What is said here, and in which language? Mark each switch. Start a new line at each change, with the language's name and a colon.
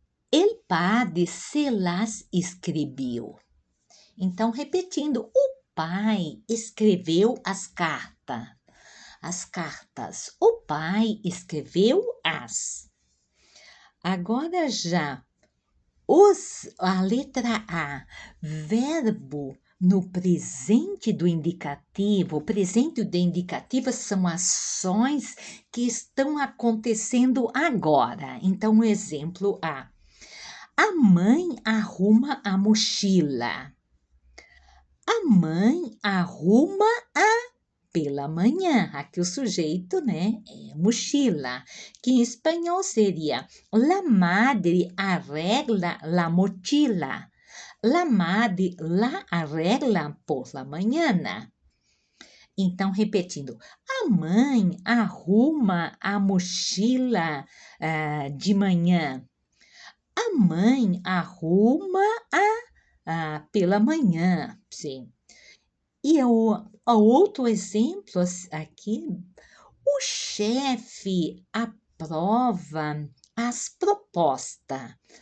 Spanish: El padre se las escreveu.
Portuguese: Então, repetindo, o pai escreveu as cartas. As cartas. O pai escreveu as. Agora já a letra A, verbo No presente do indicativo, o presente do indicativo são ações que estão acontecendo agora. Então, um exemplo a mãe arruma a mochila. A mãe arruma pela manhã. Aqui o sujeito, né, é mochila, que em espanhol seria
Spanish: la madre arregla la mochila. La madre la arregla por la mañana.
Portuguese: Então, repetindo, a mãe arruma a mochila de manhã. A mãe arruma pela manhã, sim. E o outro exemplo aqui, o chefe aprova as propostas.